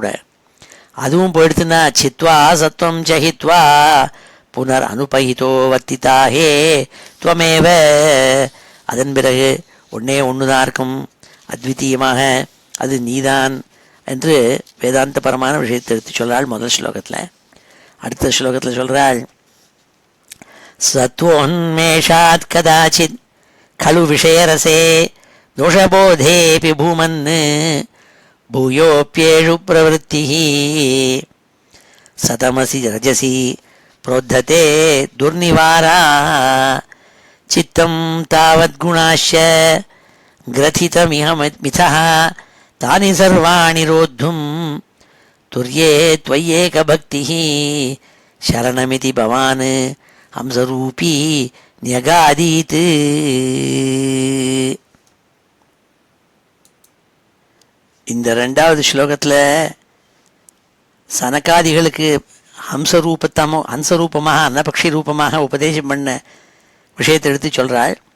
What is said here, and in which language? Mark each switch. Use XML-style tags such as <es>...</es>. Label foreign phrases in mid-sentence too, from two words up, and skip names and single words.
<ta>அதுவும் போயிடுத்துன்னா</ta> <sa>छित्त्वा सत्त्वं सहित्वा पुनर् अनुपहितो वर्तिताहे त्वमेव,</sa> <ta>அதன் பிறகு ஒன்று தான் இருக்கும், அத்விதீயமாக அது நீதான் என்று வேதாந்த பரமான விஷயத்தை எடுத்து சொல்கிறாள் முதல் ஸ்லோகத்தில். அடுத்த ஸ்லோகத்தில் சொல்கிறாள்,</ta> <sa>सत्त्वोन्मेषात् कदाचित् खलु विषयरसे दोषबोधेऽपि भूमन् भूयोऽप्येषु प्रवृत्तिः सतमसि रजसि प्रोद्धते दुर्निवारा चित्तं तावद्गुणाश्च ग्रथितमिह मिथः तानि सर्वाणि रोद्धुं तुर्ये त्वय्येकभक्तिः शरणमिति भवान् हंसरूपी न्यगादीत्.</sa> <ta>இந்த 2வது ஸ்லோகத்தில் சனகாதிகளுக்கு ஹம்சரூபமாக அன்னபக்ஷி ரூபமாக உபதேசம் பண்ண விஷயத்தை எடுத்து சொல்கிறாள்.</ta>